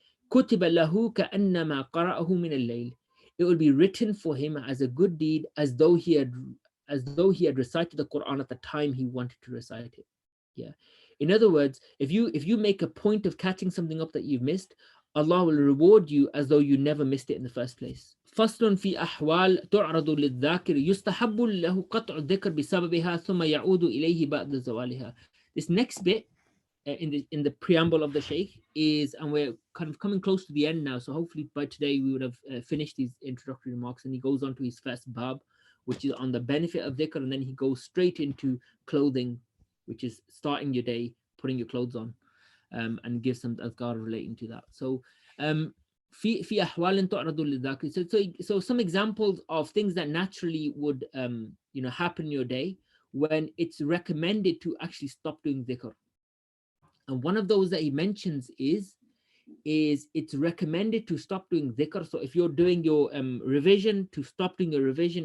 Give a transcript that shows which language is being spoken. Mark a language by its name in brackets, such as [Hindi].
[Arabic] كُتِبَ لَهُ كَأَنَّمَا قَرَأَهُ مِنَ اللَّيْلِ, [English] it will be written for him as a good deed, as though he had recited the Quran at the time he wanted to recite it. Yeah. In other words, if you make a point of catching something up that you've missed, Allah will reward you as though you never missed it in the first place. [Arabic] فصل في أحوال تعرض للذاكر يستحب له قطع الذكر بسببها ثم يعود إليه بعد زوالها. [English] This next bit in the preamble of the Shaykh is, and we're kind of coming close to the end now, so hopefully by today we would have finished these introductory remarks, and he goes on to his first bab, which is on the benefit of dhikr, and then he goes straight into clothing, which is starting your day, putting your clothes on, and gives some adhkar relating to that. [Arabic] So في أحوال تعرض للذاكر. [English] So some examples of things that naturally would happen in your day when it's recommended to actually stop doing dhikr. And one of those that he mentions is it's recommended to stop doing dhikr. So if you're doing your revision, to stop doing your revision.